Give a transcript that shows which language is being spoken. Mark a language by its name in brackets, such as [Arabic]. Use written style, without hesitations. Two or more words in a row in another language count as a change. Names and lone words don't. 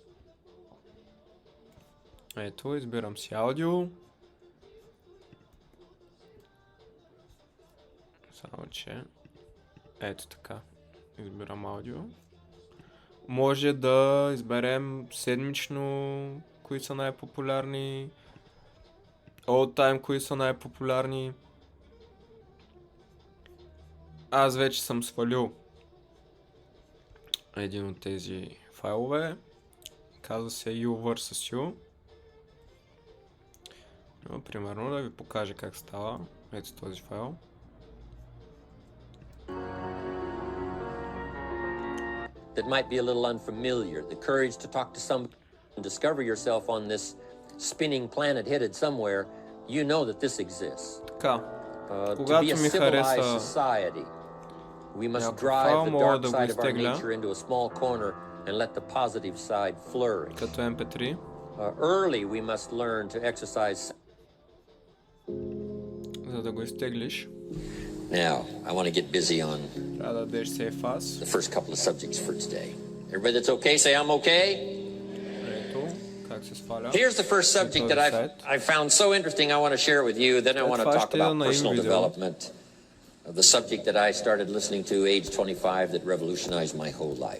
[Bulgarian] Ето, избирам си аудио. Само че... Ето така. Избирам аудио. Може да изберем седмично, кои са най-популярни. [English] All time, [Bulgarian] кои са най-популярни. Аз вече съм свалил един от тези файлове. Казва се You vs. You. Примерно да ви покажа как става. Ето този файл. [English] That might be a little unfamiliar. The courage to talk to someone and discover yourself on this spinning planet headed somewhere. You know that this exists. [Bulgarian] Така. [English] To be a civilized society, we must drive the dark side of our nature into a small corner and let the positive side flourish. [Bulgarian] Като MP3. [English] Early we must learn to exercise. [Bulgarian] За да го изтеглиш. [English] Now, I want to get busy on the first couple of subjects for today. Everybody that's okay, say I'm okay. Here's the first subject that I found so interesting I want to share it with you. Then I want to talk about personal development. The subject that I started listening to age 25 that revolutionized my whole life.